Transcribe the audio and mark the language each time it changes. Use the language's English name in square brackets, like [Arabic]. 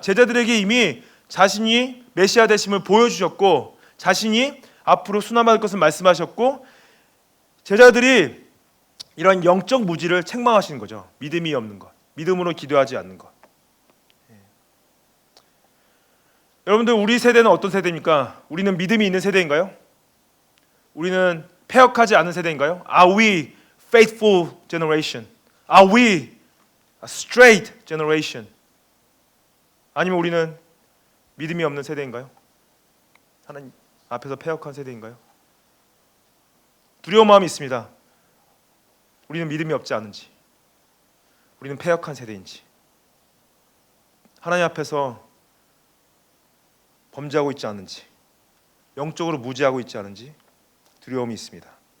[Korean] 제자들에게 이미 자신이 메시아 되심을 보여주셨고, 자신이 앞으로 순환받을 것을 말씀하셨고, 제자들이 이런 영적 무지를 책망하시는 거죠. 믿음이 없는 것, 믿음으로 기도하지 않는 것. 여러분들, 우리 세대는 어떤 세대입니까? 우리는 믿음이 있는 세대인가요? 우리는 패역하지 않은 세대인가요? [English] Are we faithful generation? Are we a straight generation? [Korean] 아니면 우리는 믿음이 없는 세대인가요? 하나님 앞에서 패역한 세대인가요? 두려운 마음이 있습니다. 우리는 믿음이 없지 않은지, 우리는 패역한 세대인지, 하나님 앞에서 범죄하고 있지 않은지, 영적으로 무지하고 있지 않은지 두려움이 있습니다.